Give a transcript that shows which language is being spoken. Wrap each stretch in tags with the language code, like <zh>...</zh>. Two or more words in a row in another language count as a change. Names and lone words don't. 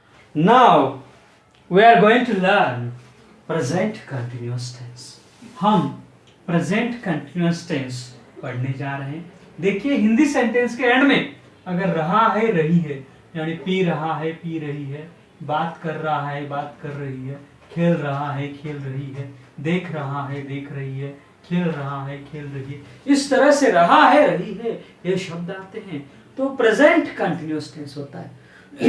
<en>Now we are going to learn present continuous tense.</en> <hi>हम</hi> <en>present continuous tense</en> <hi>पढ़ने जा रहे हैं. देखिए हिंदी सेंटेंस के एंड में अगर रहा है रही है यानी पी रहा है पी रही है, बात कर रहा है बात कर रही है, खेल रहा है खेल रही है, देख रहा है देख रही है, खेल रहा है खेल रही है, इस तरह से रहा है रही है ये शब्द आते हैं तो</hi> <en>present continuous tense</en> <hi>होता है.</hi>